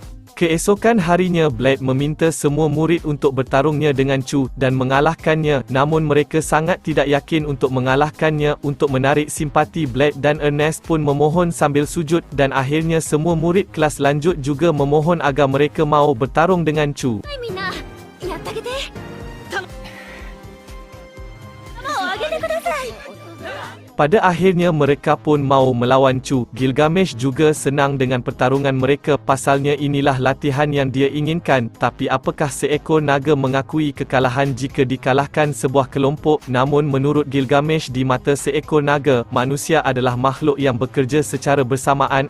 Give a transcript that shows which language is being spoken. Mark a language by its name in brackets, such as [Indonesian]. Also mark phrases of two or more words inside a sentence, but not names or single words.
[Indonesian] Keesokan harinya, Blade meminta semua murid untuk bertarungnya dengan Chu dan mengalahkannya, namun mereka sangat tidak yakin untuk mengalahkannya. Untuk menarik simpati Blade dan Ernest pun memohon sambil sujud, dan akhirnya semua murid kelas lanjut juga memohon agar mereka mau bertarung dengan Chu. [Japanese] みんなやってあげて球をあげてください [Indonesian] Pada akhirnya mereka pun mau melawan Chu. Gilgamesh juga senang dengan pertarungan mereka, pasalnya inilah latihan yang dia inginkan. Tapi apakah seekor naga mengakui kekalahan jika dikalahkan sebuah kelompok? Namun menurut Gilgamesh, di mata seekor naga, manusia adalah makhluk yang bekerja secara bersamaan.